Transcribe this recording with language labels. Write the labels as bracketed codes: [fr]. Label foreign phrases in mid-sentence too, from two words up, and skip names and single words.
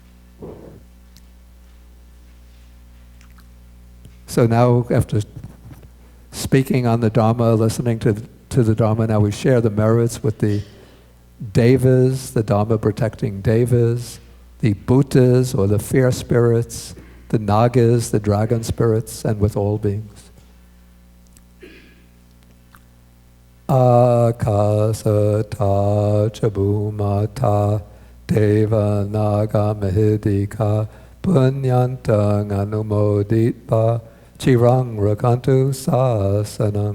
[en] So now, after speaking on the Dhamma, listening to the Dhamma, now we share the merits with the Devas, the Dhamma protecting Devas, the Bhutas or the fair spirits, the Nagas, the dragon spirits, and with all beings. [pi] Akasata chabhumata deva naga mahidika punyantang anumoditpa chirang rakantu sasanam.